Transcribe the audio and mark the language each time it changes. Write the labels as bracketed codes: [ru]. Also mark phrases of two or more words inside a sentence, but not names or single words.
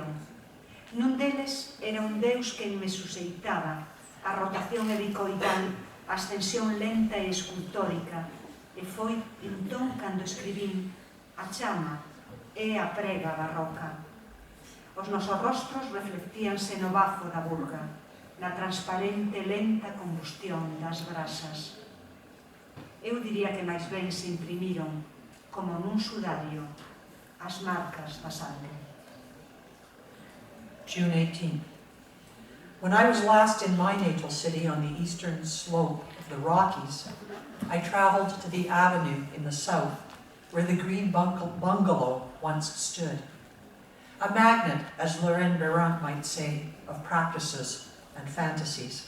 [gl] Nun deles era un deus que me suseitaba, a rotación helicoidal, a ascensión lenta e escultórica, e foi entón cando escribín a chama e a prega barroca. Os nosos rostros reflectíanse no bafo da burga, na transparente lenta combustión das brasas. Eu diría que máis ben se imprimiron, como nun sudario, as marcas da sangre. [en] June 18th. When I was last in my natal city on the eastern slope of the Rockies, I traveled to the avenue in the south, where the green bungalow once stood. A magnet, as Erin Mouré might say, of practices and fantasies.